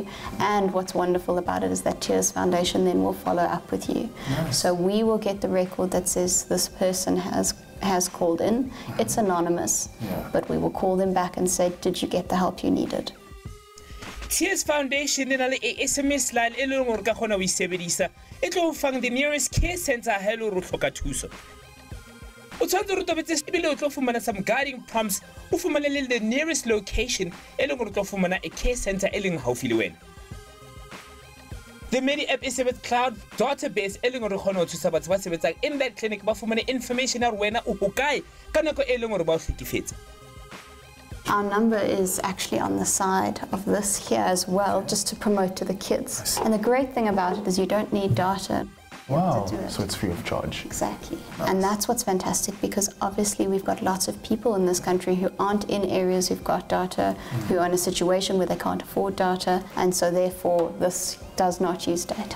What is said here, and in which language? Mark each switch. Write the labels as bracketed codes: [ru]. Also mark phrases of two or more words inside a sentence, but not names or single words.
[en] And what's wonderful about it is that TOMz Foundation then will follow up with you. Nice. So we will get the record that says this person has called in. It's anonymous, but we will call them back and say, did you get the help you needed? [st] TOMz Foundation [en] in a SMS line [st] eleng hore ka khona o isebedisa e tlo fang [en] the nearest care center [st] ha ele hore o hloka thuso. O tshwantse re tobetse ebile o tlo fumana [en] some guiding prompts [st] o fumane le [en] the nearest location [st] eleng hore o tlo fumana [en] a care center [st] eleng haufi le wena. [en] The Medi app is with cloud database [st] eleng hore khona ho thusa batho ba sebetsang [en] in that clinic [st] ba fumane information ya wena o hokae ka nako eleng hore ba o hlekefetsa. [en] Our number is actually on the side of this here as well, just to promote to the kids. And the great thing about it is you don't need data. Wow, to do it. so it's free of charge. Exactly. Nice. And that's what's fantastic, because obviously we've got lots of people in this country who aren't in areas who've got data, who are in a situation where they can't afford data, and so therefore this does not use data.